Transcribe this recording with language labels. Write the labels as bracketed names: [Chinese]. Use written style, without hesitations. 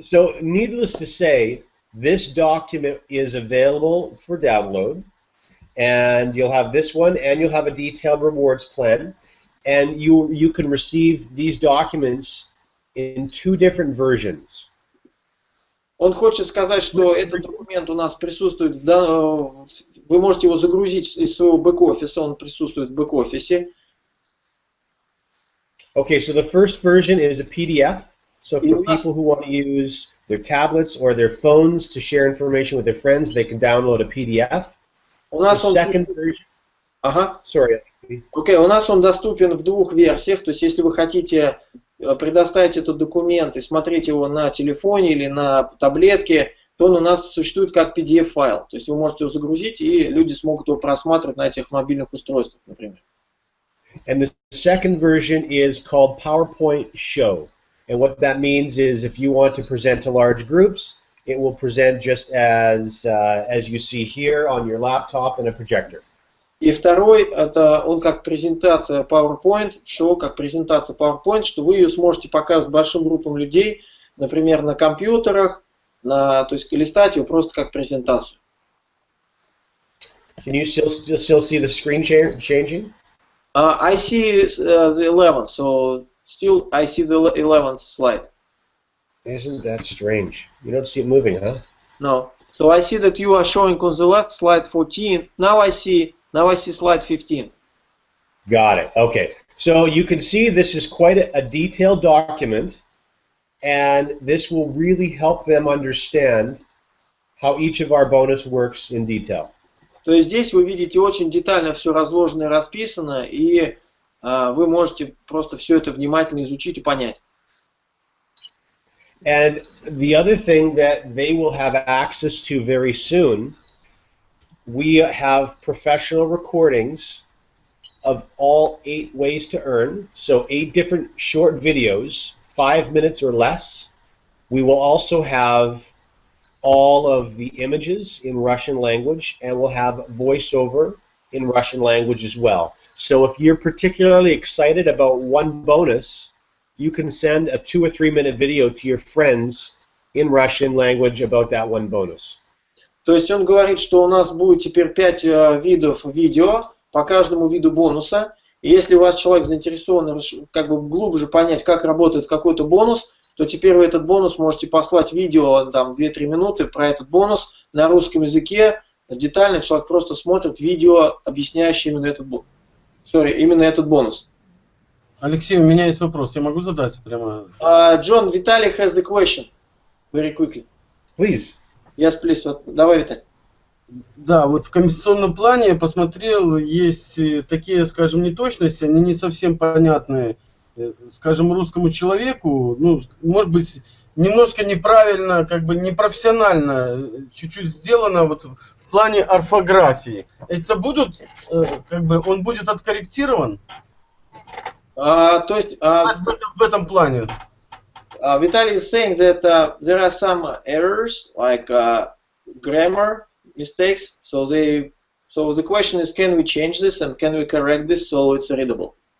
[English] So needless to say, this document is available for download, and you'll have this one, and you'll have a detailed rewards plan, and you can receive these documents in 2 different versions. [Russian] Он хочет сказать, что этот документ у нас присутствует, вы можете его загрузить из своего бэк-офиса, он присутствует в бэк-офисе. [English] Okay, so the first version is a PDF. So for people who want to use their tablets or their phones to share information with their friends, they can download a PDF. The second version. Sorry. [Russian] Okay, у нас он доступен в 2 версиях. То есть, если вы хотите предоставить этот документ и смотреть его на телефоне или на таблетке, то он у нас существует как PDF-файл. То есть, вы можете его загрузить, и люди смогут его просматривать на этих мобильных устройствах, например. [English] And the second version is called PowerPoint Show. And what that means is if you want to present to large groups, it will present just as you see here on your laptop and a projector. [Russian] И второй, это он как презентация PowerPoint, show, как презентация PowerPoint, что вы ее сможете показывать большим группам людей, например, на компьютерах, то есть листать ее просто как презентацию. [English] Can you still see the screen changing? I see the 11th, so still I see the 11th slide. Isn't that strange? You don't see it moving, huh? No. So I see that you are showing on the left slide 14. Now I see slide 15. Got it. Okay. So you can see this is quite a detailed document, and this will really help them understand how each of our bonus works in detail. [Russian] То есть здесь вы видите очень детально все разложено и расписано, и вы можете просто все это внимательно изучить и понять. [English] And the other thing that they will have access to very soon, we have professional recordings of all 8 ways to earn, so 8 different short videos, 5 minutes or less. We will also have all of the images in Russian language, and we'll have voiceover in Russian language as well. So if you're particularly excited about one bonus, you can send a 2 or 3 minute video to your friends in Russian language about that one bonus. [Russian] То есть он говорит, что у нас будет теперь 5 видов видео по каждому виду бонуса. И если у вас человек заинтересован как бы глубже понять, как работает какой-то бонус, то теперь вы этот бонус можете послать видео там 2-3 минуты про этот бонус на русском языке. Детально человек просто смотрит видео, объясняющее именно этот бонус. Именно этот бонус. Алексей, у меня есть вопрос. Я могу задать прямо? [English] John, Vitaly has the question. Very quickly. Please. Yes, please. [Russian] Давай, Виталий. Да, вот в компенсационном плане я посмотрел, есть такие, скажем, неточности, они не совсем понятны, скажем, русскому человеку, ну, может быть, немножко неправильно, как бы непрофессионально чуть-чуть сделано вот в плане орфографии. Это будут, как бы, он будет откорректирован? То есть в этом плане. [English] Vitaly is saying that there are some errors, like grammar mistakes. So the question is, can we change this and can we correct this so it's readable?